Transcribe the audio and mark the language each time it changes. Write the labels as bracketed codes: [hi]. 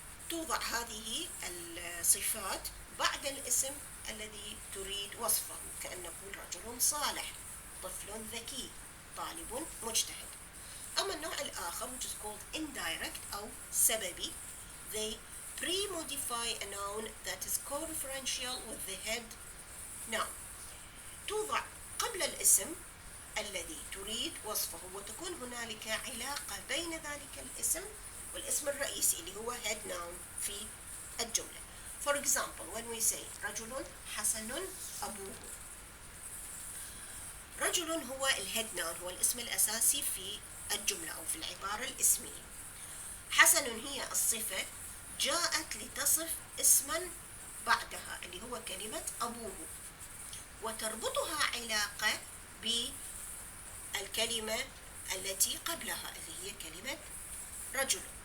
[ar] توضع هذه الصفات بعد الاسم الذي تريد وصفه، كأن نقول رجل صالح، طفل ذكي، طالب مجتهد. أما النوع الآخر [en] which is called indirect [ar] أو سببي. [en] They premodify a noun that is co-referential with the head noun. [ar] توضع قبل الاسم الذي تريد وصفه، وتكون هنالك علاقة بين ذلك الاسم والاسم الرئيسي اللي هو head noun في الجملة. [en] For example, when we say [ar] رجل حسن أبوه. رجل هو الهيد نون، هو الاسم الأساسي في الجملة أو في العبارة الاسمية. حسن هي الصفة جاءت لتصف اسما بعدها اللي هو كلمة أبوه، وتربطها علاقة بالكلمة التي قبلها اللي هي كلمة رجل.